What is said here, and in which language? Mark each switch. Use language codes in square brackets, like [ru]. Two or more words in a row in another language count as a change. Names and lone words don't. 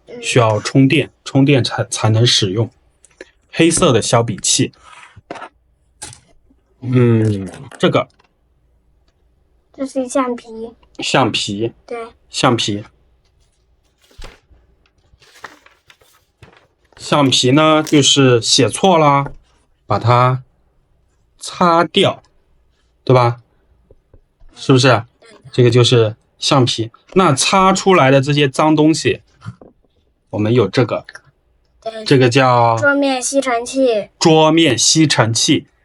[zh] 需要充電才能使用。黑色的削筆器。這個。這是橡皮。對。橡皮呢，就是寫錯了，把它擦掉，對吧？是不是？這個就是橡皮。那擦出來的這些髒東西，我們有這個，這個叫桌面吸塵器。